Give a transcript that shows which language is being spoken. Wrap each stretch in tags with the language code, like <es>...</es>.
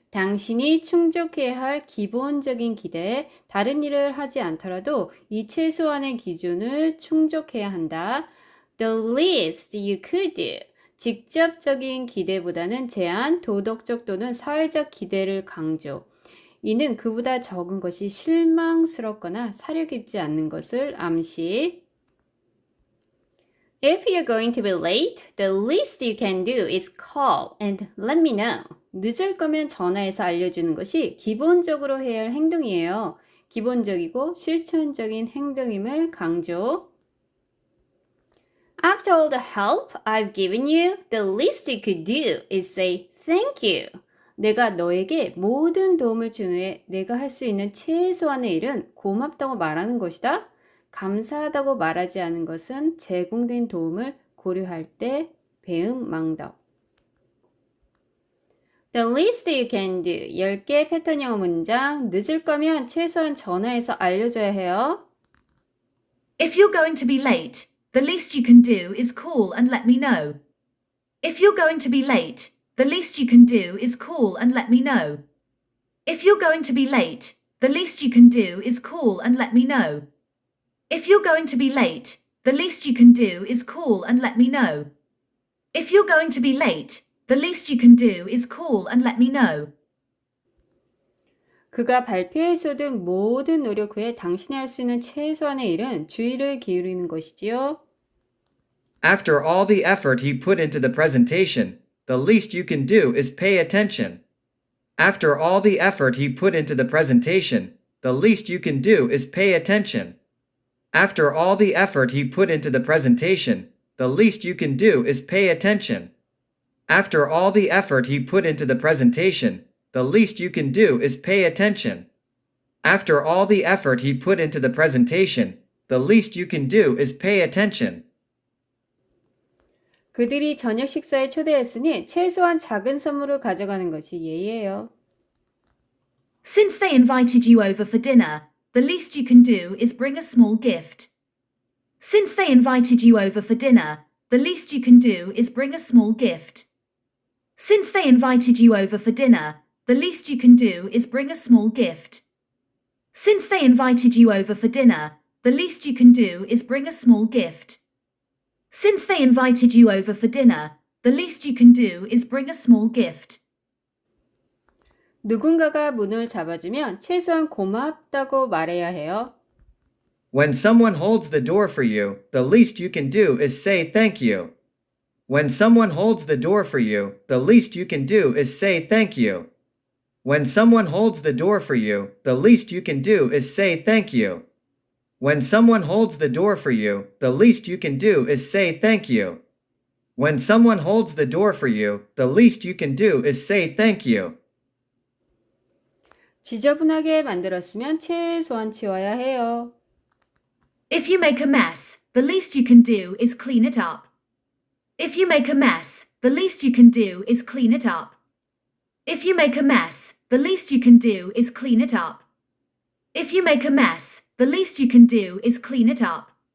<ko>당신이 충족해야 할 기본적인 기대, 다른 일을 하지 않더라도 이 최소한의 기준을 충족해야 한다.</ko> <en>The least you could do.</en> <ko>직접적인 기대보다는 제한, 도덕적 또는 사회적 기대를 강조. 이는 그보다 적은 것이 실망스럽거나 사려 깊지 않는 것을 암시.</ko> <en>If you're going to be late, the least you can do is call and let me know.</en> <ko>늦을 거면 전화해서 알려주는 것이 기본적으로 해야 할 행동이에요. 기본적이고 실천적인 행동임을 강조.</ko> <en>After all the help I've given you, the least you could do is say thank you.</en> <ko>내가 너에게 모든 도움을 준 후에 내가 할 수 있는 최소한의 일은 고맙다고 말하는 것이다. 감사하다고 말하지 않은 것은 제공된 도움을 고려할 때 배은망덕.</ko> <en>The least you can do.</en> <ko>10개 패턴 영어 문장. 늦을 거면 최소한 전화해서 알려줘야 해요.</ko> <en>If you're going to be late, the least you can do is call and let me know. If you're going to be late, the least you can do is call and let me know. If you're going to be late, the least you can do is call and let me know. If you're going to be late, the least you can do is call and let me know. If you're going to be late, the least you can do is call and let me know.</en> <ko>그가 발표에 쏟은 모든 노력 후에 당신이 할 수 있는 최소한의 일은 주의를 기울이는 것이지요.</ko> <en>After all the effort he put into the presentation, the least you can do is pay attention. After all the effort he put into the presentation, the least you can do is pay attention. After all the effort he put into the presentation, the least you can do is pay attention. After all the effort he put into the presentation, the least you can do is pay attention. After all the effort he put into the presentation, the least you can do is pay attention.</en> <ko>그들이 저녁 식사에 초대했으니 최소한 작은 선물을 가져가는 것이 예의예요.</ko> <en>Since they invited you over for dinner, the least you can do is bring a small gift. Since they invited you over for dinner, the least you can do is bring a small gift. Since they invited you over for dinner, the least you can do is bring a small gift. Since they invited you over for dinner, the least you can do is bring a small gift. Since they invited you over for dinner, the least you can do is bring a small gift.</en> <ko>누군가가 문을 잡아주면 최소한 고맙다고 말해야 해요.</ko> <en>When someone holds the door for you, the least you can do is say thank you. When someone holds the door for you, the least you can do is say thank you. When someone holds the door for you, the least you can do is say thank you. When someone holds the door for you, the least you can do is say thank you. When someone holds the door for you, the least you can do is say thank you.</en> <ko>지저분하게 만들었으면 최소한 치워야 해요.</ko> <en>If you make a mess, the least you can do is clean it up. If you make a mess, the least you can do is clean it up. If you make a mess, the least you can do is clean it up. If you make a mess, the least you can do is clean it up.</en>